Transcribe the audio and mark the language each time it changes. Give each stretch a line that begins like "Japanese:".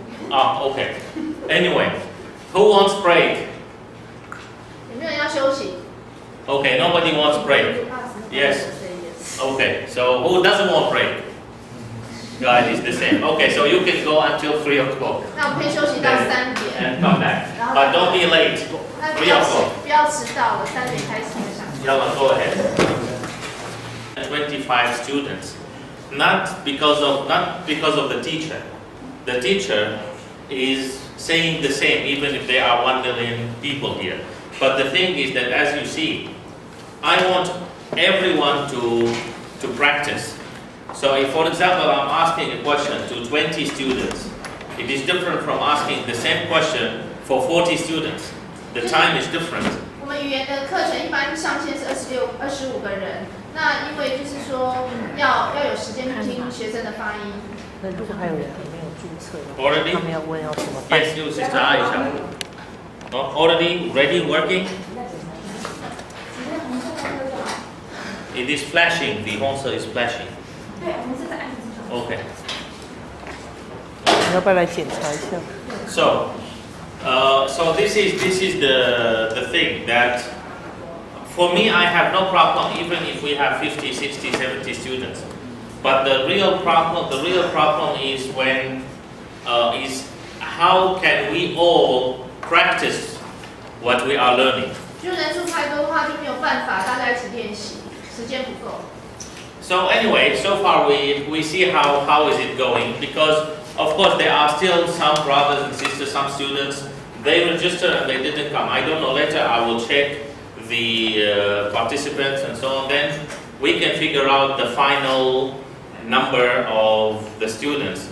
English: Oh, okay. Anyway, who wants break?
Chinese: 有没有人要休息
English: Okay, nobody wants break. Yes. Okay, so who doesn't want break? Guys, it's the same. Okay, so you can go until 3 o'clock
Chinese: 那我们可以休息到3点，
English: and come back. But don't be late.
Chinese: 那
English: 3 o'clock.
Chinese: 不要迟到了，3点开始的上课。
English: Yalla, go ahead. 25 students. Not because of the teacher. The teacher is saying the same even if there are 1 million people here. But the thing is that as you see, I want everyone to practice. So if, for example, I'm asking a question to 20 students, it is different from asking the same question for 40 students. The time is different.
Chinese: 我们语言的课程一般上限是25个人，那因为就是说要有时间去听学生的发音。那如果还有人还没有注册的话，
English: Already?
Chinese: 他们要问要怎么办？
English: Yes, you, Sister Aisha. Oh, already ready, working? It is flashing. The answer is flashing. Okay.
Chinese: 你要不要来检查一下？
English: So, so this is the thing that for me I have no problem even if we have 50, 60, 70 students. But the real problem is when is how can we all practice what we are learning.
Chinese: 就人数太多的话，就没有办法大家一起练习，时间不够。
English: So anyway, so far we see how is it going, because of course there are still some brothers and sisters, some students, they registered and they didn't come. I don't know, later I will check the participants and so on, then we can figure out the final number of the students.